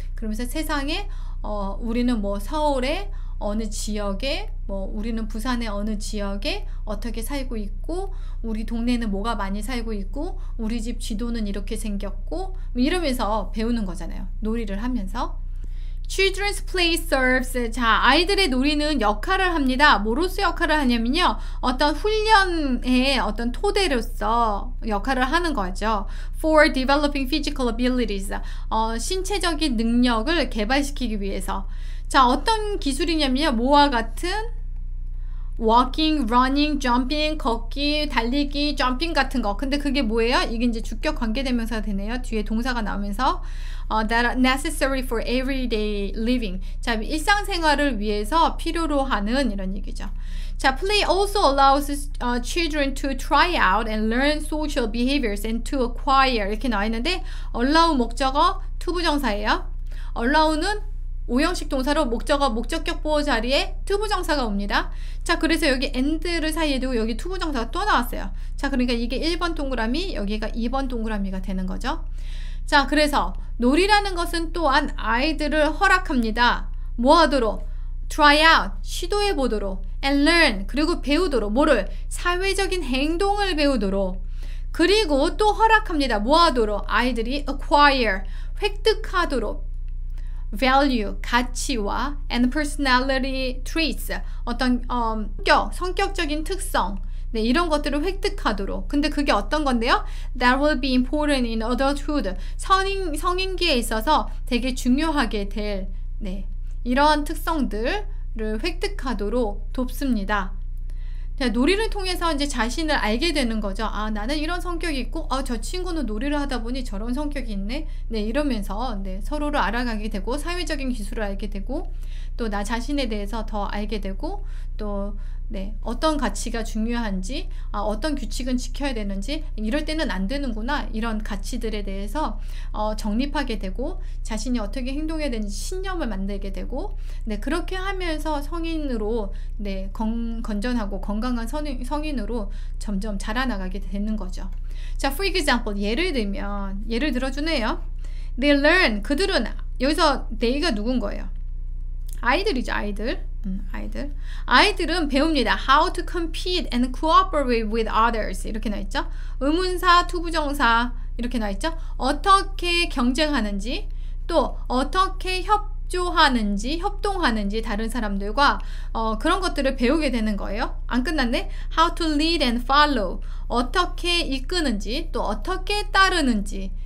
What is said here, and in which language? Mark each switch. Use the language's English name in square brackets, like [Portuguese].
[Korean] 그러면서 세상에 우리는 뭐 서울에 어느 지역에 우리는 부산의 어느 지역에 어떻게 살고 있고 우리 동네는 뭐가 많이 살고 있고 우리 집 지도는 이렇게 생겼고 이러면서 배우는 거잖아요. 놀이를 하면서. [English] Children's play serves. [Korean] 자, 아이들의 놀이는 역할을 합니다. 뭐로서 역할을 하냐면요. 어떤 훈련의 어떤 토대로서 역할을 하는 거죠. [English] For developing physical abilities. [Korean] 신체적인 능력을 개발시키기 위해서. 자, 어떤 기술이냐면요. 뭐와 같은 walking, running, jumping, 걷기, 달리기, jumping 같은 거. 근데 그게 뭐예요? 이게 이제 주격 관계대명사가 되네요. 뒤에 동사가 나오면서 [English] that are necessary for everyday living. [Korean] 자, 일상생활을 위해서 필요로 하는 이런 얘기죠. [English] 자, play also allows children to try out and learn social behaviors and to acquire [Korean] 이렇게 나와 있는데 allow 목적어 투부정사예요. allow는 오형식 동사로 목적격 보호 자리에 투부정사가 옵니다. 자, 그래서 여기 and를 사이에 두고 여기 투부정사가 또 나왔어요. 자, 그러니까 이게 1번 동그라미, 여기가 2번 동그라미가 되는 거죠. 자, 그래서 놀이라는 것은 또한 아이들을 허락합니다. 뭐 하도록? [English] try out, [Korean] 시도해 보도록, [English] and learn, [Korean] 그리고 배우도록. 뭐를? 사회적인 행동을 배우도록. 그리고 또 허락합니다. 뭐 하도록? 아이들이 acquire, 획득하도록. value, 가치와 [English] and personality traits, [Korean] 어떤 성격적인 특성, 네, 이런 것들을 획득하도록. 근데 그게 어떤 건데요? [English] That will be important in adulthood. [Korean] 성인기에 있어서 되게 중요하게 될 이러한 특성들을 획득하도록 돕습니다. 자, 놀이를 통해서 이제 자신을 알게 되는 거죠. 나는 이런 성격이 있고, 저 친구는 놀이를 하다 보니 저런 성격이 있네. 네, 이러면서 서로를 알아가게 되고, 사회적인 기술을 알게 되고, 또 나 자신에 대해서 더 알게 되고, 또 어떤 가치가 중요한지, 어떤 규칙은 지켜야 되는지, 이럴 때는 안 되는구나, 이런 가치들에 대해서 정립하게 되고, 자신이 어떻게 행동해야 되는지 신념을 만들게 되고, 그렇게 하면서 성인으로 건전하고 건강한 성인으로 점점 자라나가게 되는 거죠. 자, [English] for example, [Korean] 예를 들어주네요. [English] They learn, [Korean] 그들은, 여기서 they가 누군 거예요? 아이들이죠, 아이들. 아이들은 배웁니다. [English] How to compete and cooperate with others. [Korean] 이렇게 나있죠. 의문사, 투부정사 이렇게 나있죠. 어떻게 경쟁하는지, 또 어떻게 협동하는지 다른 사람들과 그런 것들을 배우게 되는 거예요. 안 끝났네. [English] How to lead and follow. [Korean] 어떻게 이끄는지, 또 어떻게 따르는지.